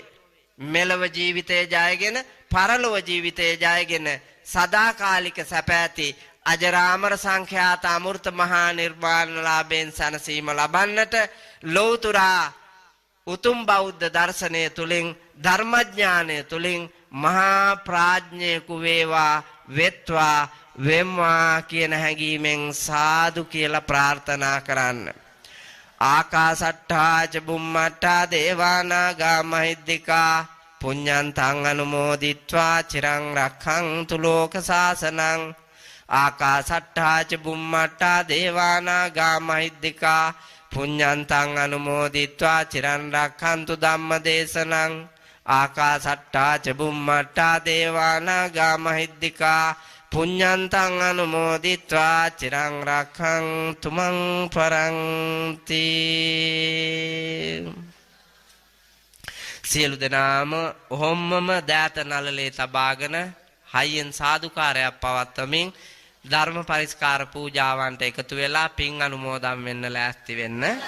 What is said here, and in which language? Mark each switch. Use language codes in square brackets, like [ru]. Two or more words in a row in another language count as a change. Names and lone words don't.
[si] මෙලව ජීවිතය ජයගෙන පරලොව ජීවිතය ජයගෙන සදාකාලික සැප ඇති අජරාමර සංඛ්‍යාත අමෘත මහා නිර්වාණ ලාභයෙන් සැනසීම ලබන්නට ලෞතුරා උතුම් බෞද්ධ දර්ශනය තුලින් ධර්මඥානය තුලින් මහා ප්‍රඥේකු වේවා වෙත්වා වෙම්වා කියන හැඟීමෙන් සාදු කියලා ප්‍රාර්ථනා කරන්න. [pi] ආකාසට්ඨා ච බුම්මට්ඨා දේවානාගා මහිද්దికා පුඤ්ඤන්තං අනුමෝදිත්වා චිරං රක්ඛන්තු ලෝක සාසනං. ආකාසට්ඨා ච බුම්මට්ඨා දේවානාගා මහිද්దికා පුඤ්ඤන්තං අනුමෝදිත්වා චිරං රක්ඛන්තු ධම්ම දේශනං. ආකාසට්ඨා ච බුම්මට්ඨා දේවානාගා මහිද්దికා පුඤ්ඤන්තං අනුමෝදිත්වා චිරං රක්ඛන්තු මං පරන්ති. [si] සියලු දෙනාම ඔහොම්මම දෑත නළලේ තබාගෙන හයියෙන් සාදුකාරයක් පවත්වමින් ධර්ම පරිස්කාර පූජාවන්ට එකතු වෙලා පින් අනුමෝදන් වෙන්න ලෑස්ති වෙන්න.